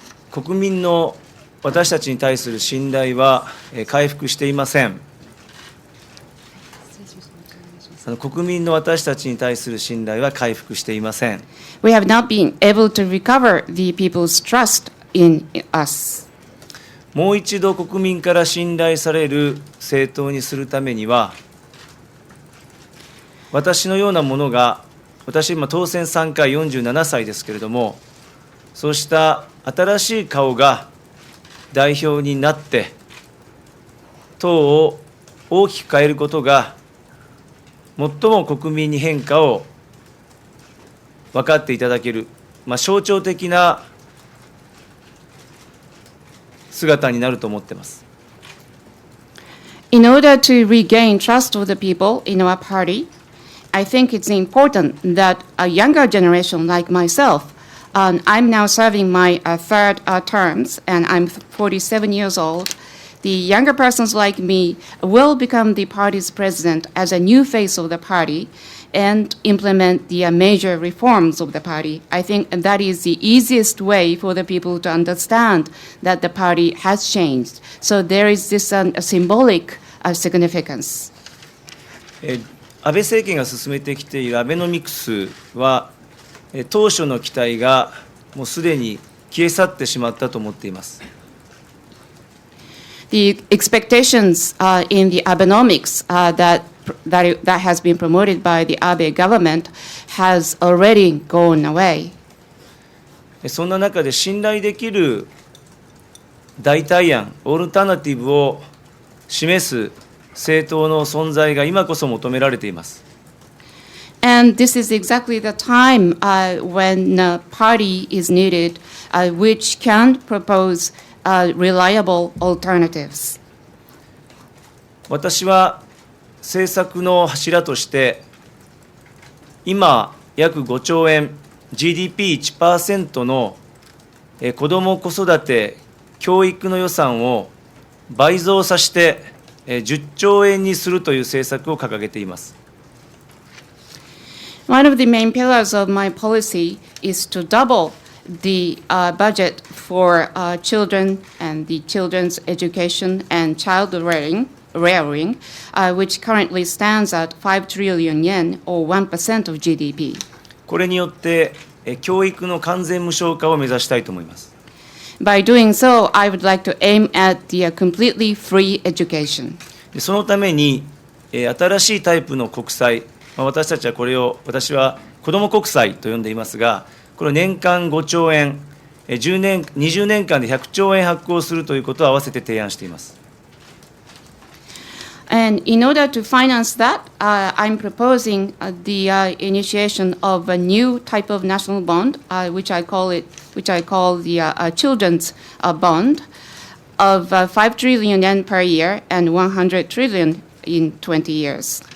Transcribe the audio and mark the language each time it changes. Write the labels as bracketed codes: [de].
[ja] 国民の私たちに対する信頼は回復していません。国民の私たちに対する信頼は回復していません。 [en] We have not been able to recover the people's trust in us. [ja] もう一度国民から信頼される政党にするためには、私のようなものが、私今当選3回47歳ですけれども、そうした新しい顔が代表になって、党を大きく変えることが、最も国民に変化を分かっていただける、象徴的な姿になると思っています。 [en] In order to regain trust of the people in our party, I think it's important that a younger generation like myself, I'm now serving my third terms, and I'm 47 years old. The younger persons like me will become the party's president as a new face of the party and implement the major reforms of the party. I think that is the easiest way for the people to understand that the party has changed. So there is this symbolic significance. [ja] 安倍政権が進めてきているアベノミクスは、当初の期待がもうすでに消え去ってしまったと思っています。 [en] The expectations in the Abenomics that has been promoted by the Abe government has already gone away. [ja] そんな中で信頼できる代替案、オルタナティブを示す政党の存在が今こそ求められています。 [en] And this is exactly the time when a party is needed which can propose reliable alternatives. [ja] 私は政策の柱として、今、約5兆円、GDP1% の子ども子育て、教育の予算を倍増させて、10兆円にするという政策を掲げています。 [en] One of the main pillars of my policy is to double the budget for children and the children's education and child rearing, which currently stands at 5 trillion yen or 1% of GDP. [ja] これによって教育の完全無償化を目指したいと思います。 [en] By doing so, I would like to aim at the completely free education. [ja] そのために新しいタイプの国債、私たちはこれを、私は子ども国債と呼んでいますが、これを年間5兆円、20年間で100兆円発行するということを合わせて提案しています。 [en] And in order to finance that, I'm proposing the initiation of a new type of national bond, which I call the children's bond, of 5 trillion yen per year and 100 trillion in 20 years.